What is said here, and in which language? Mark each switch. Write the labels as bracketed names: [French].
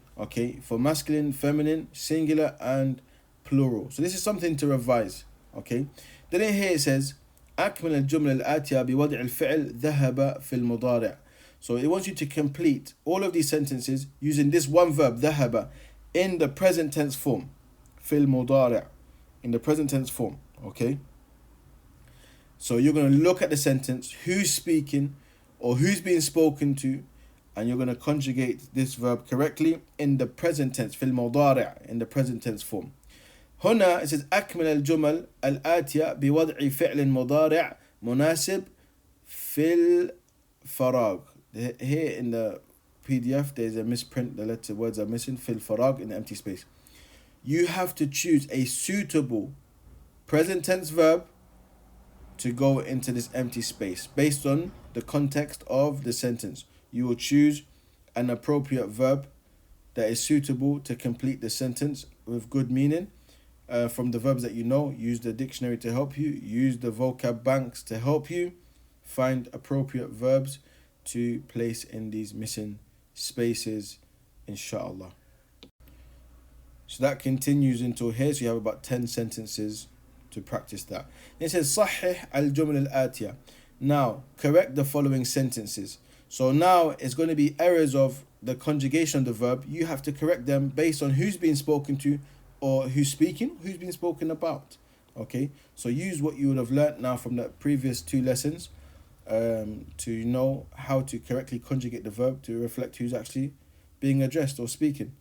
[English] Okay, for masculine, feminine, singular, and plural. So this is something to revise. [Arabic] Okay, then in here it says أكمل الجملة الآتية بوضع الفعل ذهب في المضارع. [English] So it wants you to complete all of these sentences using this one verb, [Arabic] ذهب, [English] in the present tense form. [Arabic] في المضارع, [English] in the present tense form. Okay, so you're going to look at the sentence, who's speaking or who's being spoken to, and you're going to conjugate this verb correctly in the present tense, في المضارع, in the present tense form. هنا it says [Arabic] أكمل الجمل الآتية بوضع فعل مضارع مناسب في الفراغ. [English] Here in the PDF there's a misprint, the words are missing, [Arabic] في الفراغ, [English] in the empty space. You have to choose a suitable present tense verb to go into this empty space based on the context of the sentence. You will choose an appropriate verb that is suitable to complete the sentence with good meaning from the verbs that you know. Use the dictionary to help you. Use the vocab banks to help you find appropriate verbs to place in these missing spaces, inshallah. So that continues until here. So you have about 10 sentences to practice that. [Arabic] It says صحح الجمل الآتية. [English] Now correct the following sentences. So now it's going to be errors of the conjugation of the verb. You have to correct them based on who's being spoken to, or who's speaking, who's being spoken about. Okay, so use what you would have learnt now from the previous two lessons to know how to correctly conjugate the verb to reflect who's actually being addressed or speaking.